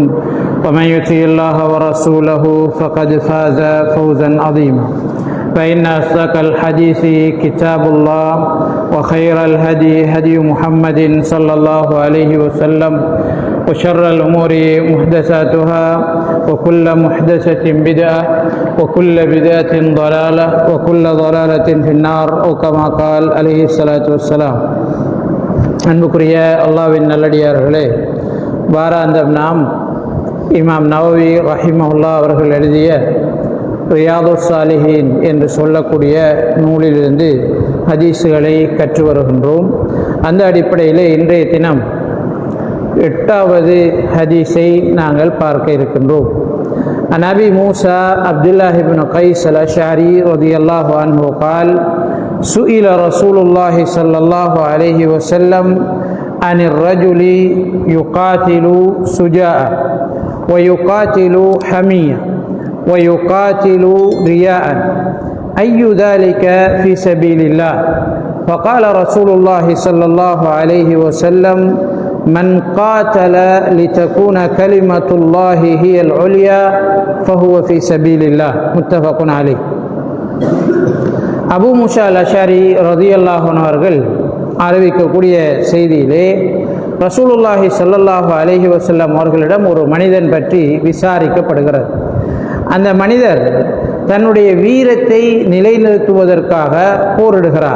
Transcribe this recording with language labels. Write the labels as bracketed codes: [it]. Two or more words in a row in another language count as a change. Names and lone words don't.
[ar] ومن يطع الله ورسوله فقد فاز فوزا عظيما فإن أصدق الحديث كتاب الله وخير الهدي هدي محمد صلى الله عليه وسلم وشر الأمور محدثاتها وكل محدثة بدعة وكل بدعة ضلالة وكل ضلالة في النار أو كما قال عليه الصلاة والسلام. [ta] அன்புக்குரிய அல்லாஹ்வின் நல்லடியார்களே, வாராந்தம் நாம் இமாம் நவவி ரஹிமஹுல்லா அவர்கள் எழுதிய ரியாதுஸ் சாலிஹீன் என்று சொல்லக்கூடிய நூலிலிருந்து ஹதீஸுகளை கற்று வருகின்றோம். அந்த அடிப்படையில் இன்றைய தினம் 8வது ஹதீஸை நாங்கள் பார்க்க இருக்கின்றோம். [ar] عن أبي موسى عبد الله بن قيس الأشعري رضي الله عنه قال سئل رسول الله صلى الله عليه وسلم عن الرجل يقاتل سجاء ويقاتل حمية ويقاتل رياء أي ذلك في سبيل الله؟ فقال رسول الله صلى الله عليه وسلم من قاتل لتكون كلمة الله هي العليا فهو في سبيل الله. متفق عليه. [ta] அபு மூஸா அல்-அஷாரி [ar] رضي الله عنه [ta] அவர்கள் அறிவிக்கக்கூடிய செய்தியிலே [ar] رسول الله صلى الله عليه وسلم [ta] அவர்களிடம் ஒரு மனிதன் பற்றி விசாரிக்கப்படுகிறது. அந்த மனிதர் தன்னுடைய வீரத்தை நிலைநிறுத்துவதற்காக போரிடுகிறார்.